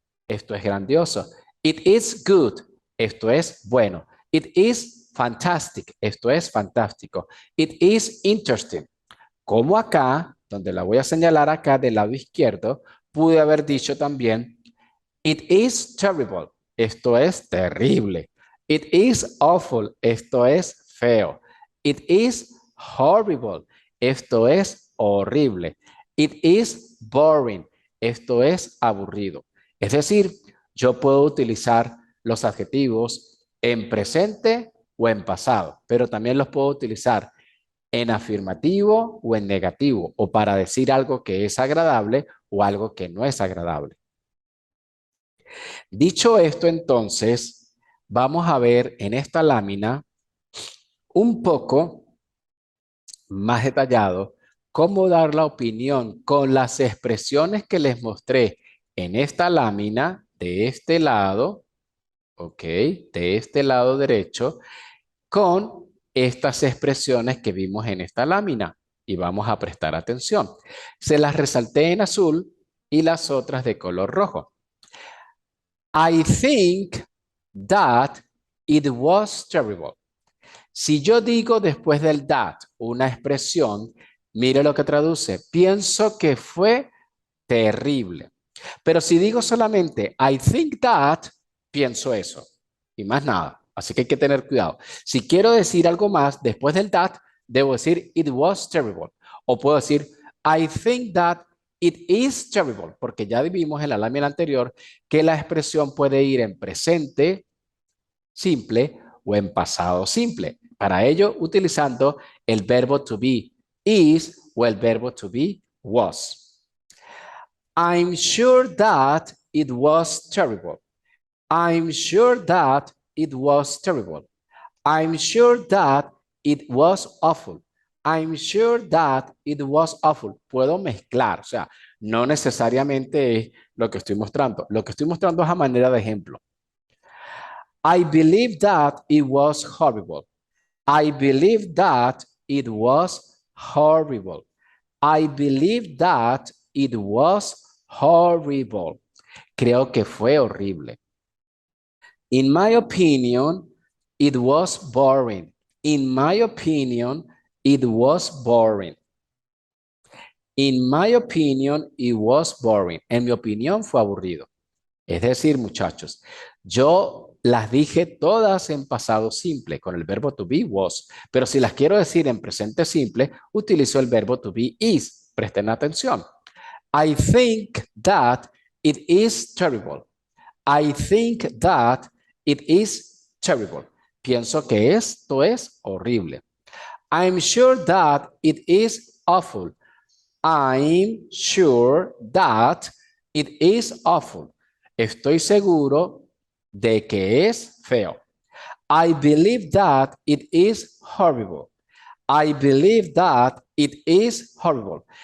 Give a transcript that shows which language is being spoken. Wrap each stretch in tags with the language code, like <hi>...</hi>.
<es>Esto es grandioso.</es> <en>It is good.</en> <es>Esto es bueno.</es> <en>It is fantastic.</en> <es>Esto es fantástico.</es> <en>It is interesting.</en> <es>Como acá, donde la voy a señalar acá del lado izquierdo, pude haber dicho también</es> <en>it is terrible.</en> <es>Esto es terrible.</es> <en>It is awful.</en> <es>Esto es feo.</es> <en>It is horrible.</en> <es>Esto es horrible.</es> <en>It is boring.</en> <es>esto es aburrido. Es decir, yo puedo utilizar los adjetivos en presente o en pasado, pero también los puedo utilizar en afirmativo o en negativo, o para decir algo que es agradable o algo que no es agradable. Dicho esto, entonces, vamos a ver en esta lámina un poco más detallado cómo dar la opinión con las expresiones que les mostré en esta lámina de este lado, ¿ok? De este lado derecho, con estas expresiones que vimos en esta lámina. Y vamos a prestar atención. Se las resalté en azul y las otras de color rojo.</es> <en>I think that it was terrible.</en> <es>Si yo digo después del that una expresión, mire lo que traduce. Pienso que fue terrible. Pero si digo solamente</es> <en>I think that,</en> <es>pienso eso y más nada. Así que hay que tener cuidado. Si quiero decir algo más después del that, debo decir</es> <en>it was terrible.</en> <es>O puedo decir</es> <en>I think that it is terrible,</en> <es>porque ya vimos en la lámina anterior que la expresión puede ir en presente simple o en pasado simple. Para ello, utilizando el verbo to be is o el verbo to be was.</es> <en>I'm sure that it was terrible. I'm sure that it was terrible. I'm sure that it was awful. I'm sure that it was awful.</en> <es>Puedo mezclar, o sea, no necesariamente es lo que estoy mostrando. Lo que estoy mostrando es a manera de ejemplo.</es> <en>I believe that it was horrible. I believe that it was horrible. I believe that it was horrible.</en> <es>Creo que fue horrible.</es> <en>In my opinion, it was boring. In my opinion, it was boring. In my opinion, it was boring.</en> <es>En mi opinión, fue aburrido. Es decir, muchachos, yo las dije todas en pasado simple con el verbo to be was, pero si las quiero decir en presente simple, utilizo el verbo to be is. Presten atención.</es> <en>I think that it is terrible. I think that it is terrible.</en> <es>Pienso que esto es horrible.</es> <en>I'm sure that it is awful. I'm sure that it is awful.</en> <es>Estoy seguro de que es feo.</es> <en>I believe that it is horrible. I believe that it is horrible.</en>